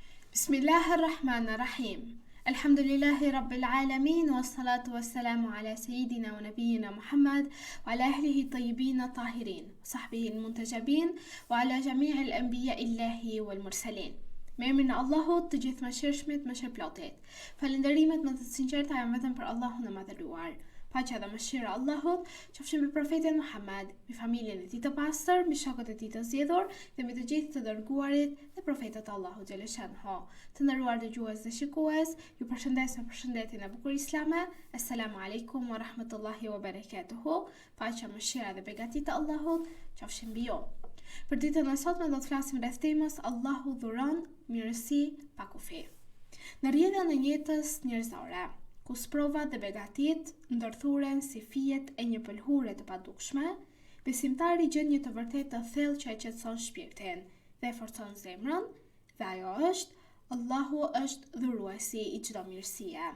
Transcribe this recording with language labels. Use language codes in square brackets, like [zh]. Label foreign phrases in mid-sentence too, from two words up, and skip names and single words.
[ar] بسم الله الرحمن الرحيم. الحمد لله رب العالمين، والصلاة والسلام على سيدنا ونبينا محمد، وعلى أهله الطيبين الطاهرين، وصحبه المنتجبين، وعلى جميع الأنبياء الله والمرسلين. [sq] Me emrin e Allahut, të gjithë mëshirshmit, mëshirëplotit. Falënderimet më të sinqerta janë vetëm për Allahun e madhëruar. Paqja dhe mëshira e Allahut qofshin mbi profetin Muhammad, mbi familjen e tij të pastër, mbi shokët e tij të zgjedhur dhe mbi të gjithë të dërguarit dhe profetët e Allahut xhaleshanhu. Të nderuar dëgjues dhe shikues, ju përshëndes me përshëndetjen e bukur islame. [ar] السلام عليكم ورحمة الله وبركاته. [sq] Paqja, mëshira dhe begatit e Allahut qofshin mbi ju. Për ditën e sotme do të flasim rreth temës Allahu dhuron mirësi pa kufi. Në rrjedhën e jetës njerëzore, ku sprovat dhe begatit ndërthuren si fijet e një pëlhure të padukshme, besimtari gjen një të vërtetë të thellë që e qetëson shpirtin dhe e forcon zemrën, dhe ajo është Allahu është dhuruesi i çdo mirësie.